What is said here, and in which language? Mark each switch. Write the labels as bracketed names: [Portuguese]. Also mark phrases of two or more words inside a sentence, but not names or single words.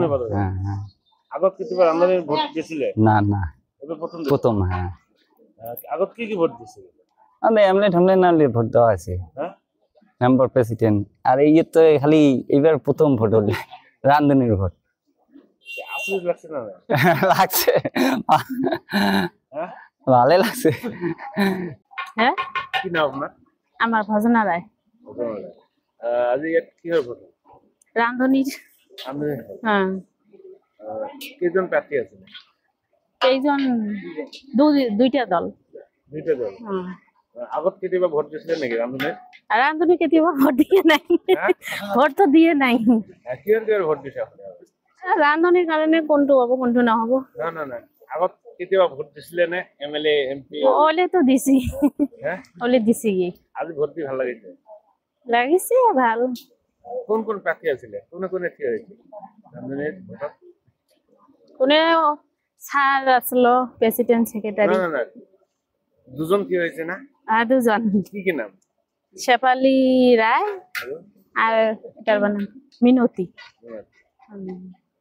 [Assamese] আগত কেতিয়াবা ৰান্ধনিৰ ভোট দিছিলে [Bangla] না না [Assamese] এবাৰ [Bangla] প্রথম হ্যাঁ [Assamese] আগত কি ভোট দিছিল [Bangla] আমি এমএলএ ঠামলে না ভোট দেওয়া আছে হ্যাঁ মেম্বার প্রেসিডেন্ট আর এই তো খালি এবার প্রথম ভোট হল রান্ধনির ভোট আসলে লাগছে না লাগছে হ্যাঁ ভালো লাগছে হ্যাঁ কি নাম আপনার আমার ভজনা রায় [Assamese] আজি ইয়াত কি হয় ভোট [Bangla] রান্ধনির আমি হ্যাঁ [Assamese] কেইজন প্রার্থী আছে [Bangla] এইজন দুইটা দল [Assamese] দুইটা দল আগত কেতিয়াবা ভোট দিছিলে নেকি ৰান্ধনিৰ [Bangla] রান্ধনি কেতিয়াবা ভোট দিয়ে নাই ভোট তো দিয়ে নাই [Assamese] কিহৰ ভোট দিছে আপুনি রান্ধনির কারণে কোনটো হব কোনটো নহব না না না আগত কেতিয়াবা ভোট দিছিলে নে এমএলএ এমপি ওলে তো দিছি হ্যাঁ ওলে দিছি আজি ভোট দি ভাল লাগিছে লাগিছে ভাল কোন কোন প্রার্থী আছিলে কোনে কোনে কি হয়েছে রান্ধনিৰ ভোটত [Bangla] কোনে স্যার আসলো প্রেসিডেন্ট সেক্রেটারি না না না দুজন কি হয়েছে না আর দুজন কি নাম শেফালী রায় আর এটার নাম মিনতি